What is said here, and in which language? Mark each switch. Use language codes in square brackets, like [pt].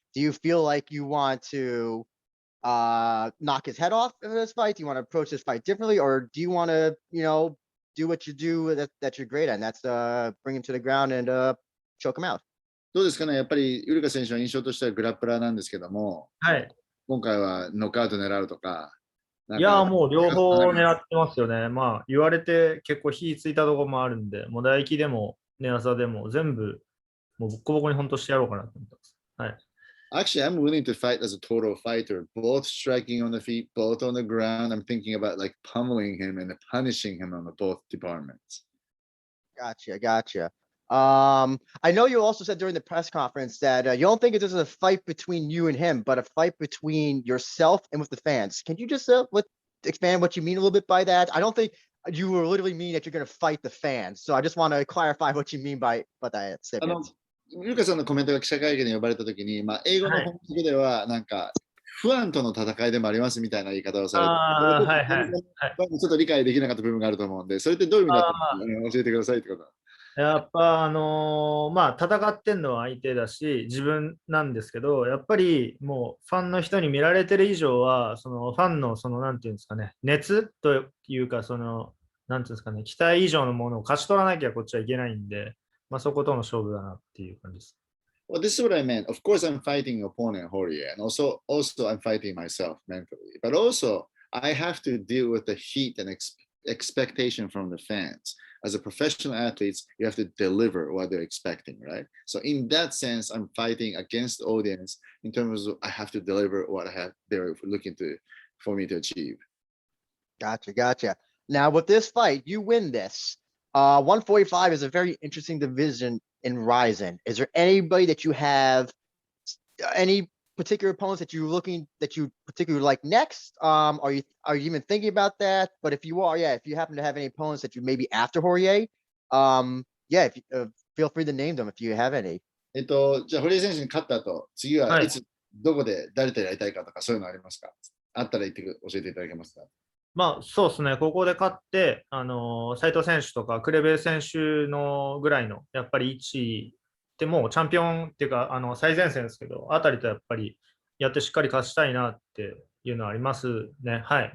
[en] Do you feel like you want to knock his head off in this fight? Do you want to approach this fight differently, or do you want to, do what you do that you're great at, and that's bring him to the ground and choke him out? [ja] どうですかね、やっぱりウルカ選手の印象としてはグラップラーなんですけども、はい。今回はノックアウト狙うとか、いや、もう両方狙ってますよね。まあ、言われて結構火ついたところもあるんで、もう唾液でも寝技でも全部、もうボッコボコに本当してやろうかなと思ってます。はい。 [en] Actually, I'm willing to fight as a total fighter, both striking on the feet, both on the ground. I'm thinking about like pummeling him and punishing him on both departments. Gotcha. I know you also said during the press conference that you don't think this is a fight between you and him, but a fight between yourself and with the fans. Can you just expand what you mean a little bit by that? I don't think you will literally mean that you're going to fight the fans. So I just want to clarify what you mean by that statement. [ja] ルカさんのコメントが記者会見に呼ばれたときに、英語の本国では、なんか、不安との戦いでもありますみたいな言い方をされて、ちょっと理解できなかった部分があると思うんで、それってどういう意味だったか教えてくださいってこと。やっぱ戦ってんのは相手だし自分なんですけど、やっぱりもうファンの人に見られてる以上はそのファンのなんていうんですかね、熱というかなんていうんですかね、期待以上のものを勝ち取らなきゃこっちはいけないんで、そことの勝負だなっていう感じです。 [en] Well, this is what I meant. Of course, I'm fighting opponent Horie, and also I'm fighting myself mentally. But also, I have to deal with the heat and expectation from the fans. As a professional athlete, you have to deliver what they're expecting, right? So in that sense, I'm fighting against the audience in terms of I have to deliver what they're looking for me to achieve. Gotcha. Now with this fight, you win this. 145 is a very interesting division in Rizin. Is there anybody that you have, any particular opponents that you particularly like next? Are you even thinking about that? But if you are, if you happen to have any opponents that you maybe after Horie, if you, feel free to name them if you have any. [ja] じゃあ堀江選手に勝った後、次はいつ、どこで誰とやりたいかとかそういうのありますか？あったら教えていただけますか？そうですね、ここで勝って、斉藤選手とかクレベ選手のぐらいのやっぱり位置でもうチャンピオンっていうか最前線ですけど、あたりとやっぱりやってしっかり勝ちたいなっていうのはありますね。はい。